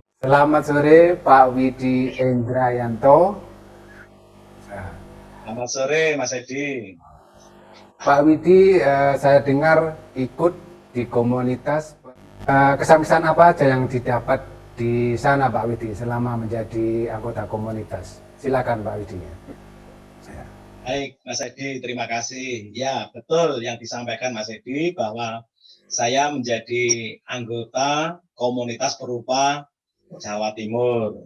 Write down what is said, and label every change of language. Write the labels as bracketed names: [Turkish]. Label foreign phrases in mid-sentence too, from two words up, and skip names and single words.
[Indonesian] Selamat sore Pak Widi Indrayanto. Selamat sore Mas Edi. Pak Widi, saya dengar ikut di komunitas. Kesan-kesan apa aja yang didapat di sana Pak Widi selama menjadi anggota komunitas? Silakan Pak Widi. Baik Mas Edi, terima kasih. Ya betul yang disampaikan Mas Edi bahwa saya menjadi anggota komunitas perupa Jawa Timur.